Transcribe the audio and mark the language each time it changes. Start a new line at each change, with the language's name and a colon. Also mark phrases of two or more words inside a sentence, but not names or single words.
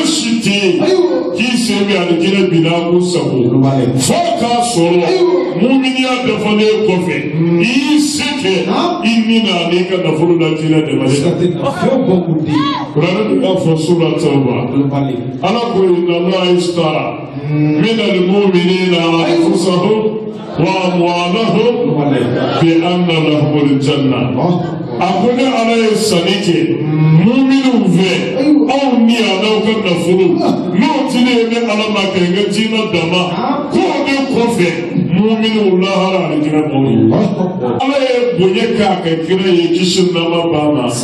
Bambara: si tɛ yen k'i sen bɛ alijinɛ binna ko sago fo k'a sɔrɔ muminiya dafalen kɔfɛ i y'i se kɛ i ni na n'i ka nafolo la jinɛ dɛmɛ kuranɛ de y'a fɔ sura tawba ala ko
Arabic: إن الله اشترى من المؤمنين أنفسهم وأموالهم بأن لهم الجنة
Bambara: a ko ne ala ye sanni kɛ muminiw fɛ aw ni alaw ka nafolo n'o dilen ne ala ma kɛ n ka diinɛ dama k'o de kɔfɛ muminiw lahara alijinɛ b'aw ye ala ye bonya k'a ka kira ye kisi nama b'a ma